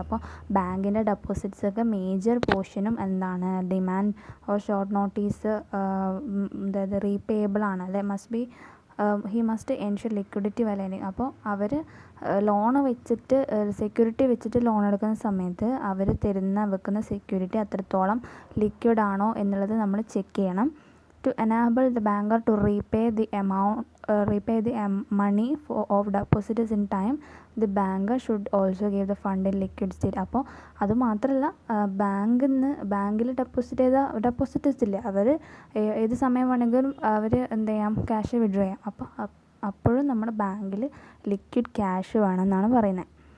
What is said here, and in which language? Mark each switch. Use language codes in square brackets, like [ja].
[ml] അപ്പോൾ ബാങ്കിൻ്റെ ഡെപ്പോസിറ്റ്സൊക്കെ മേജർ പോർഷനും എന്താണ്, [en] demand or short notice, [ml] അതായത് റീപേബിൾ ആണ്, അല്ലെ [en] he must ensure liquidity [ml] വിലയിന്. അപ്പോൾ അവർ ലോൺ വെച്ചിട്ട് സെക്യൂരിറ്റി വെച്ചിട്ട് ലോൺ എടുക്കുന്ന സമയത്ത് അവർ വെക്കുന്ന സെക്യൂരിറ്റി അത്രത്തോളം ലിക്വിഡ് ആണോ എന്നുള്ളത് നമ്മൾ ചെക്ക് ചെയ്യണം. [en] To enable the banker to repay the money of depositors in time, the banker should also give the fund in liquid state. [ml] അപ്പോൾ അതുമാത്രമല്ല, ബാങ്കിൽ ഡെപ്പോസിറ്റ് ചെയ്ത ഡെപ്പോസിറ്റേഴ്സ് ഇല്ലേ, അവർ ഏത് സമയം വേണമെങ്കിലും അവർ എന്ത് ചെയ്യാം, ക്യാഷ് വിഡ്രോ ചെയ്യാം. അപ്പോഴും നമ്മുടെ ബാങ്കിൽ ലിക്വിഡ് ക്യാഷ് വേണമെന്നാണ് പറയുന്നത്.